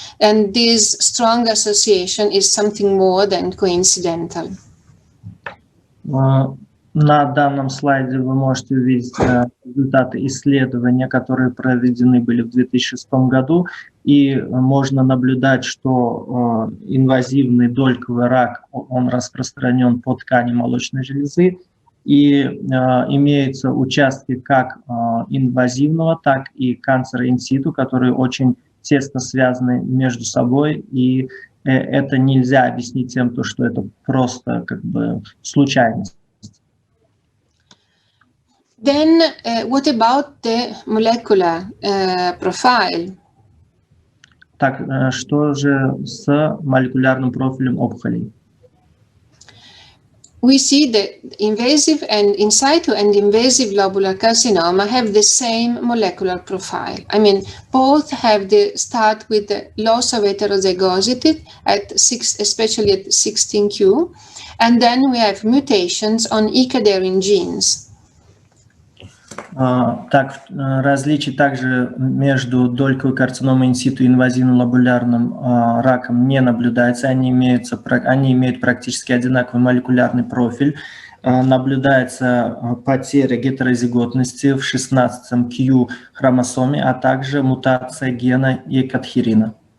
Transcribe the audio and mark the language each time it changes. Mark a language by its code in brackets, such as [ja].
[en] And this strong association is something more than coincidental. [ru] На данном слайде вы можете увидеть результаты исследования, которые проведены были в 2006 году, и можно наблюдать, что инвазивный дольковый рак, он распространен по ткани молочной железы, и имеются участки как инвазивного, так и канцера инситу, которые очень тесно связаны между собой, и это нельзя объяснить тем, что это просто как бы случайность. [en] Then what about the molecular profile? [ru] Так, что же с молекулярным профилем опухолей? [en] We see that invasive and in situ and invasive lobular carcinoma have the same molecular profile. I mean, both have the start with the loss of heterozygosity especially at 16q, and then we have mutations on E-cadherin genes. [ru] Так, различий также между дольковой карциномой инситу и инвазивным лобулярным раком не наблюдается. Они имеют практически одинаковый молекулярный профиль. Наблюдается потеря гетерозиготности в 16-м Q хромосоме, а также мутация гена екадхерина.